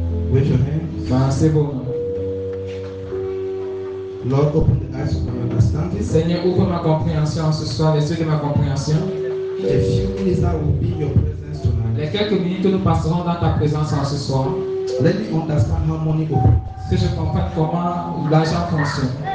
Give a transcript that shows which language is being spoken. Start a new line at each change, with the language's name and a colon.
English: With your hands. Lord, open the eyes of my understanding.
French: Seigneur, ouvre ma compréhension ce soir, les yeux de ma compréhension.
English: The few minutes that will be your presence tonight.
French: Les quelques minutes que nous passerons dans ta présence ce soir.
English: Let me understand how money operates.
French: Que je comprenne comment l'argent fonctionne.